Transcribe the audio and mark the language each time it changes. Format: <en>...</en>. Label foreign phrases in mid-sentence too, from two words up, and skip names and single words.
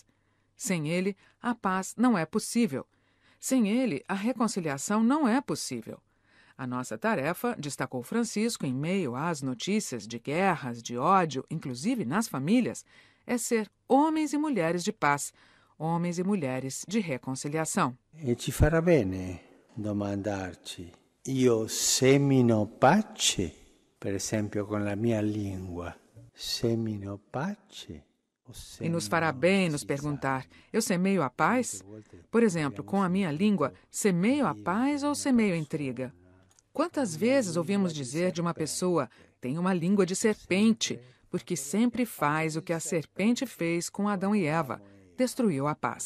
<pt>Sem ele, a paz não é possível. Sem ele, a reconciliação não é possível. A nossa tarefa, destacou Francisco em meio às notícias de guerras, de ódio, inclusive nas famílias, é ser homens e mulheres de paz, homens e mulheres de reconciliação.</pt> <it>E ci farà bene domandarci, io semino pace, per esempio con la mia lingua, semino pace?</it> <pt>E nos fará bem nos perguntar, eu semeio a paz? Por exemplo, com a minha língua, semeio a paz ou semeio intriga? Quantas vezes ouvimos dizer de uma pessoa, tem uma língua de serpente, porque sempre faz o que a serpente fez com Adão e Eva, destruiu a paz.</pt>